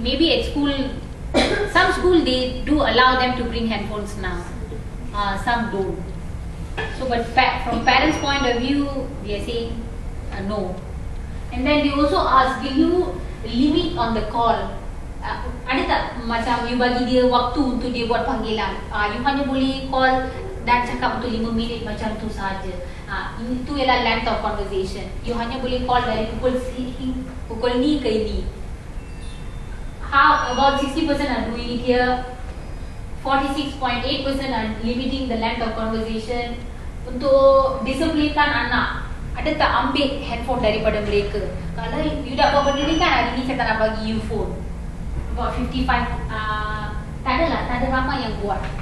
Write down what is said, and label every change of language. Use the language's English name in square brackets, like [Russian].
[English] Maybe at school, some school they do allow them to bring handphones now. Some don't. So, but from parents' point of view, they are saying no. And then they also ask, will you limit on the call? [Malay] Ada tak macam you bagi dia waktu untuk dia buat panggilan? You hanya boleh call dan cakap untuk 5 minit macam tu saja. Itu ialah length of conversation. You hanya boleh call dari pukul ni ke ini. [English] How about 60% are doing it here? 46.8% are limiting the length of conversation. [Malay] Untuk disiplinkan anak, ada tak ambil handphone daripada mereka? Kalau you dah buat benda ni kan, hari ni saya tak nak bagi you phone. About 55, tak ada ramai yang buat.